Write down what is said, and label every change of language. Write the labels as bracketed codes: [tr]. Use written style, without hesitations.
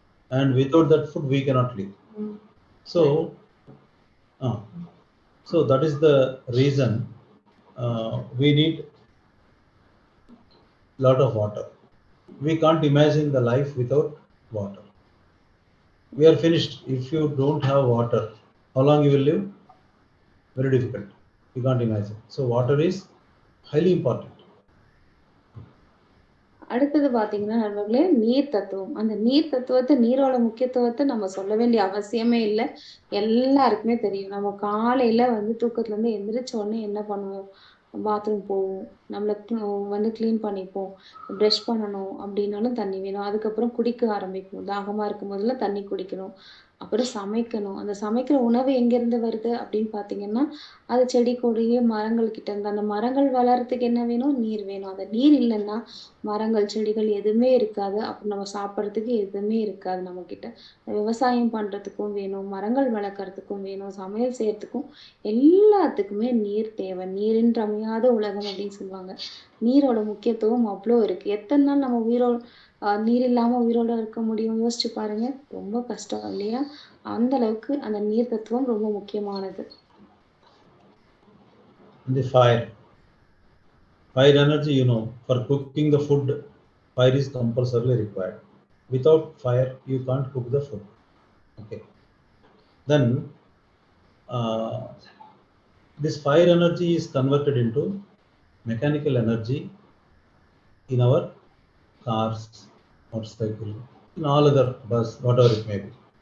[en] And without that food, we cannot live. So, so that is the reason we need lot of water. We can't imagine the life without water. We are finished. If you don't have water, how long you will live? Very difficult. You can't imagine. So water is highly important. [ta] அடுத்தது பாத்தீங்கன்னா நண்பர்களே, நீர் தத்துவம். அந்த நீர் தத்துவத்தை, நீரோட முக்கியத்துவத்தை நம்ம சொல்ல வேண்டிய அவசியமே இல்லை. எல்லாருக்குமே தெரியும். நம்ம காலையில வந்து தூக்கத்துல இருந்து எந்திரிச்ச உடனே என்ன பண்ணுவோம்? பாத்ரூம் போவோம். நம்மள வந்து கிளீன் பண்ணிப்போம். ப்ரஷ் பண்ணணும் அப்படின்னாலும் தண்ணி வேணும். அதுக்கப்புறம் குடிக்க ஆரம்பிக்கணும். தாகமா இருக்கும் போதெல்லாம் தண்ணி குடிக்கணும். அப்புறம் சமைக்கணும். அந்த சமைக்கிற உணவு எங்கேருந்து வருது அப்படின்னு பார்த்தீங்கன்னா, அது செடி, கொடி, மரங்கள் கிட்ட இருந்து. அந்த மரங்கள் வளர்றதுக்கு என்ன வேணும்? நீர் வேணும். அந்த நீர் இல்லைன்னா மரங்கள், செடிகள் எதுவுமே இருக்காது. அப்புறம் நம்ம சாப்பிடுறதுக்கு எதுவுமே இருக்காது நம்மகிட்ட. விவசாயம் பண்றதுக்கும் வேணும், மரங்கள் வளர்க்கறதுக்கும் வேணும், சமையல் செய்யறதுக்கும் எல்லாத்துக்குமே நீர் தேவை. நீரின்றி அமையாத உலகம் அப்படின்னு சொல்லுவாங்க. நீரோட முக்கியத்துவம் அவ்வளோ இருக்கு. எத்தனை நாள் நம்ம நீர் இல்லாம உயிரோட இருக்க முடியும்? யோசிச்சு பாருங்க. ரொம்ப கஷ்டம் இல்லையா? அந்த அளவுக்கு அந்த நீர் தத்துவம் ரொம்ப முக்கியமானது. [en] The fire energy, for cooking the food, fire is compulsorily required. Without fire, you can't cook the food. Okay. Then this fire energy is converted into mechanical energy in our cars, motorcycle, in all other bus, whatever it may be.